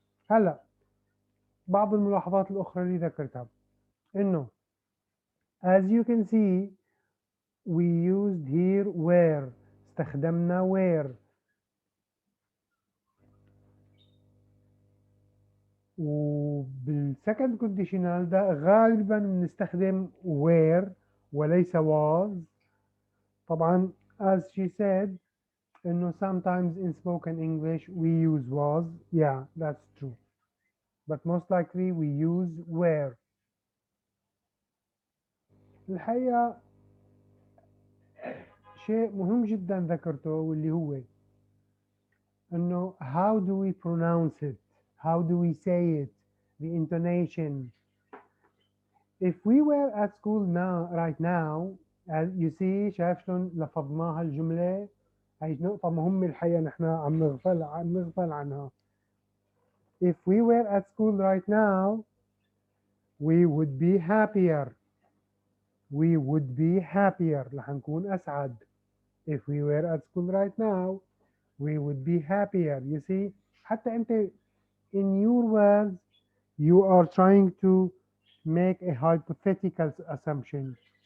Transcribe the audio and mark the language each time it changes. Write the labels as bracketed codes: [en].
[ar] هلا بعض الملاحظات الاخرى اللي ذكرتها، انه [en] as you can see we used here where، [ar] استخدمنا where، وبالسكند كونديشنال ده غالبا بنستخدم where وليس was. طبعا [en] as she said [ar] انه [en] sometimes in spoken English we use was. Yeah, that's true, but most likely we use were. [ar] الحقيقة شيء مهم جدا ذكرته، واللي هو انه [en] how do we pronounce it, how do we say it, the intonation. If we were at school now right now, as you see، [ar] شايف شلون لفظناها الجملة هاي نقطة مهمة الحقيقة نحن عم نغفل عنها. [en] If we were at school right now we would be happier. We would be happier. [ar] رح نكون أسعد. [en] If we were at school right now we would be happier. You see, [ar] حتى أنت [en] in your words you are trying to make a hypothetical assumption.